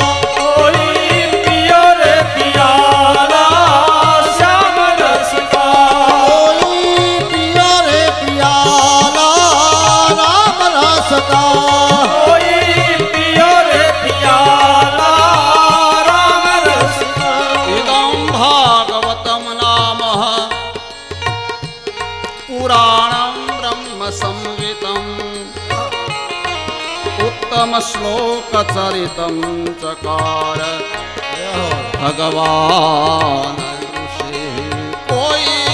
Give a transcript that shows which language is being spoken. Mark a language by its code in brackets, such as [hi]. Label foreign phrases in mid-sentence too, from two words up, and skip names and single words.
[hi] कोई पियो रे पियाला श्याम रस का कोई पियो रे पियाला राम रस का कोई पियो रे पियाला राम रस का [sa] इदं भागवतं नाम पुराणं ब्रह्म संहितं उत्तम श्लोक चरितं चकार भगवान ऋषि कोई